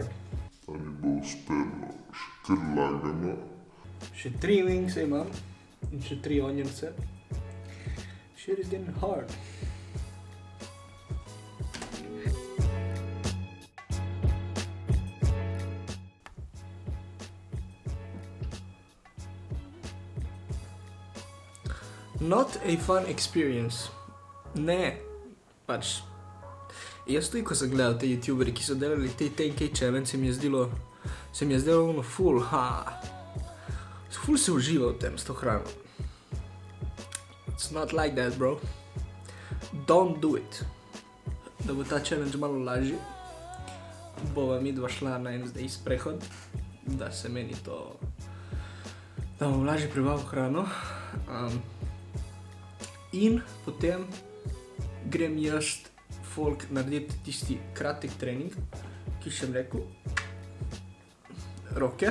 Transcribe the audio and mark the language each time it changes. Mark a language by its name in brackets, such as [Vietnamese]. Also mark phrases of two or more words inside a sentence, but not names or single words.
[Slovenian] Ali bo uspelo še kar lagano. Še 3 wings imam in še 3 onionse. [English] Shit is getting hard. Not a fun experience. [Slovenian] Ne, pač, jaz tudi, ko sem gledal te youtuberi, ki so delali te 10K challenge, se mi je zdelo ono ful se uživa v tem s to hrano. [English] It's not like that, bro. Don't do it. [Slovenian] Da bo ta challenge malo lažji, bova midva šla na en zdaj sprehod, da se meni to, da bom lažje prebavil hrano. In potem grem jaz folk narediti tisti kratek trening, ki sem rekel, roke.